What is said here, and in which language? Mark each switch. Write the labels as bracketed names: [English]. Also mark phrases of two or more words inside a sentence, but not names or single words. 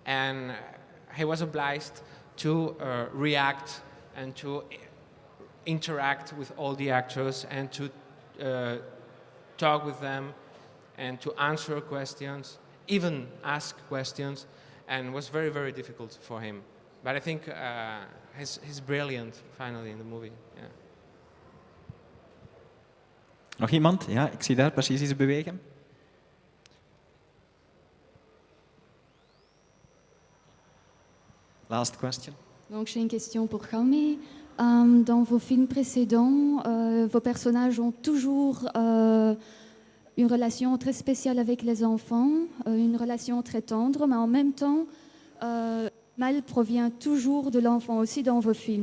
[English] and he was obliged to react and to interact with all the actors and to talk with them and to answer questions, even ask questions, and it was very, very difficult for him. But I think he's brilliant, finally, in the movie. Yeah. [Dutch] Nog iemand? Ja, ik zie daar precies iets bewegen. [English] Last question. [French] Donc j'ai une question pour Jaume. Dans vos films précédents, vos personnages ont toujours une relation très spéciale avec les enfants, une relation très tendre, mais en même temps, le mal provient toujours de l'enfant aussi dans vos films.